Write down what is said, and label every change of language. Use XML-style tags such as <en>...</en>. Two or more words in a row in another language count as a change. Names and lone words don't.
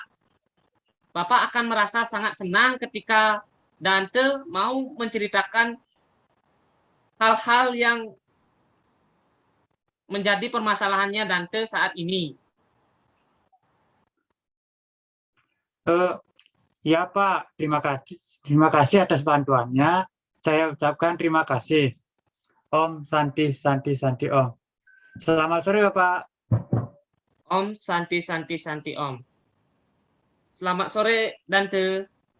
<id>Bapak akan merasa sangat senang ketika Dante mau menceritakan hal-hal yang menjadi permasalahannya Dante saat ini. Ya Pak, terima kasih atas bantuannya. Saya ucapkan terima kasih.</id> <sa>Om Santi Santi Santi Om.</sa> <id>Selamat sore Bapak.</id> <sa>Om Santi Santi Santi Om.</sa> <id>Selamat sore Dante.</id>